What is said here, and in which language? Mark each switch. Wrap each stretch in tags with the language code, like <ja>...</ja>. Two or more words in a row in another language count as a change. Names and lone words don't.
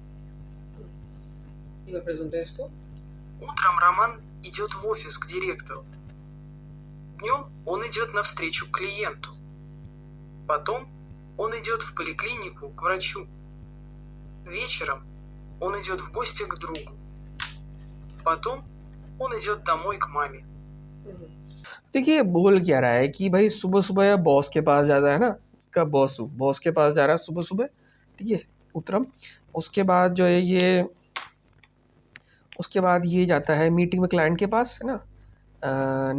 <ru>Утром Роман идет в офис к директору. Днем он идет навстречу клиенту. Потом он идет в поликлинику к врачу. Вечером он идет в гости к другу. Потом он идет домой к маме.</ru> <hi>देखिए बोल क्या रहा है कि भाई सुबह सुबह बॉस के पास जाता है ना, इसका बॉस के पास जा रहा है सुबह सुबह, ठीक है, उत्तरम। उसके बाद जो है उसके बाद ये जाता है मीटिंग में क्लाइंट के पास, है ना।</hi>